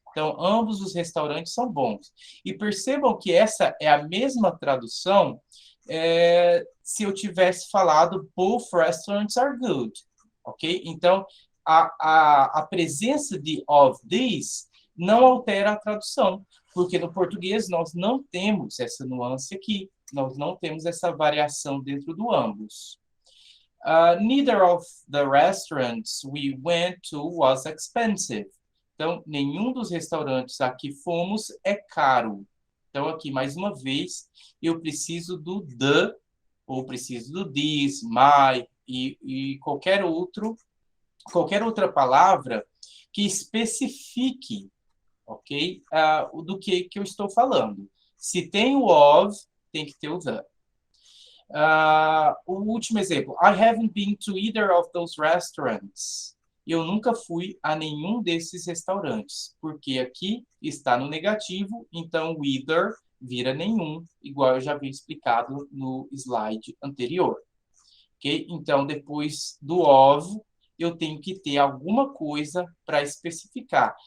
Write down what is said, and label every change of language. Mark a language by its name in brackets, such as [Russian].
[Portuguese] Então, ambos os restaurantes são bons. E percebam que essa é a mesma tradução se eu tivesse falado [English] both restaurants are good. [Portuguese] Ok? Então, a presença de [English] of these [Portuguese] não altera a tradução, porque no português nós não temos essa nuance aqui, nós não temos essa variação dentro do ambos. [English] Neither of the restaurants we went to was expensive. [Portuguese] Então, nenhum dos restaurantes a que fomos é caro. Então, aqui, mais uma vez, eu preciso do the, ou preciso do this, my, e qualquer outra palavra que especifique, ok? Do que eu estou falando. Se tem o of, tem que ter o the. O último exemplo. [English] I haven't been to either of those restaurants. [Portuguese] Eu nunca fui a nenhum desses restaurantes, porque aqui está no negativo, então o either vira nenhum, igual eu já havia explicado no slide anterior. Ok? Então, depois do of, eu tenho que ter alguma coisa para especificar.